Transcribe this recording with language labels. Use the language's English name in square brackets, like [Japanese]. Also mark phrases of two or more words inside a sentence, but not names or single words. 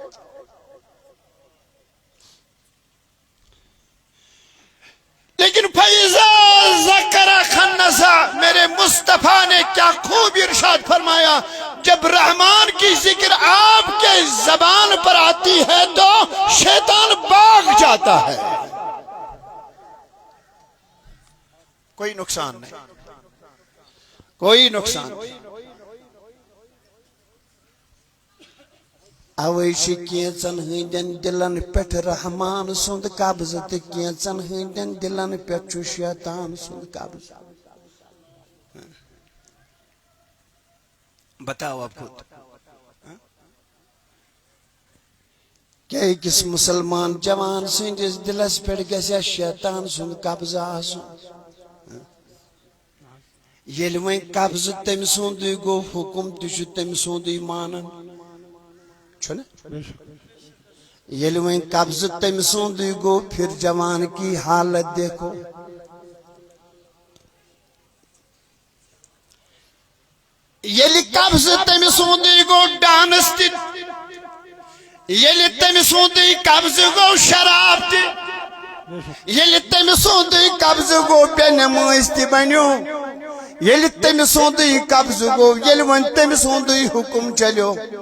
[Urdu] لیکن [Arabic] فَإِذَا ذَكَرَ خَنَّسَ، [Urdu] میرے مصطفیٰ نے کیا خوب ارشاد فرمایا، جب رحمان کی ذکر آپ کے زبان پر آتی ہے تو شیطان بھاگ جاتا ہے، کوئی نقصان نہیں، کوئی نقصان نہیں۔ [Kashmiri] اوے چھ کینچن ہندین دلن پٹھ رحمان سند قبض، تو کینچن ہندین دلن پٹھ شیطان سند قبض۔ [Urdu] بتاؤ اب خود کہ کس مسلمان جوان [Kashmiri] سندس دلس پٹھ گژھِ شیطان سند قبض آسن؟ ییٚلہِ وۄنۍ قبض تٔمۍ سُنٛدُے گوٚو، حکم تہِ چھُ تٔمۍ سُنٛدُے مانن، چھُنہ؟ ییٚلہِ وۄنۍ قبض تٔمۍ سُنٛدُے گوٚو، [Urdu] پھر جوان کی حالت دیکھو۔ [Kashmiri] ییٚلہِ قبض تٔمۍ سُنٛدُے گوٚو، ڈانس تہِ، ییٚلہِ تٔمۍ سُنٛدُے قبض گوٚو، شراب تہِ، ییٚلہِ تٔمۍ سُنٛدُے قبض گوٚو، بے نمٲز تہِ بنیو، ییٚلہِ تٔمۍ سُنٛدُے قبض گوٚو، ییٚلہِ وۄنۍ تٔمۍ سُنٛدُے حکم چلیو۔